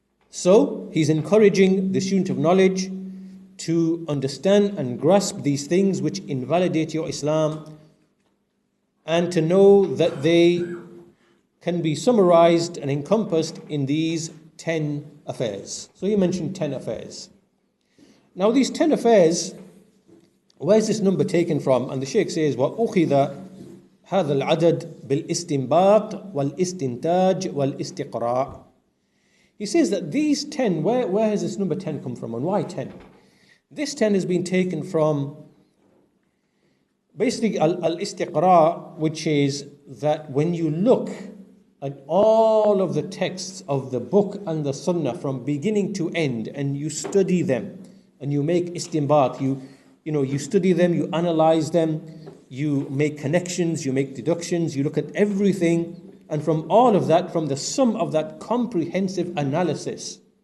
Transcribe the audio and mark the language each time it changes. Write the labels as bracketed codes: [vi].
[en] So, he's encouraging the student of knowledge to understand and grasp these things which invalidate your Islam, and to know that they can be summarized and encompassed in these 10 affairs. So he mentioned 10 affairs. Now these 10 affairs, where is this number taken from? And the Shaykh says, [ar] وَأُخِذَ هَذَا الْعَدَدْ بِالْإِسْتِنْبَاطِ وَالْإِسْتِنْتَاجِ وَالْإِسْتِقْرَاءِ. [en] He says that these 10, where has this number 10 come from, and why 10? This 10 has been taken from basically al-istiqra, which is that when you look at all of the texts of the book and the sunnah from beginning to end, and you study them, and you make istinbat, you study them, you analyze them, you make connections, you make deductions, you look at everything, and from all of that, from the sum of that comprehensive analysis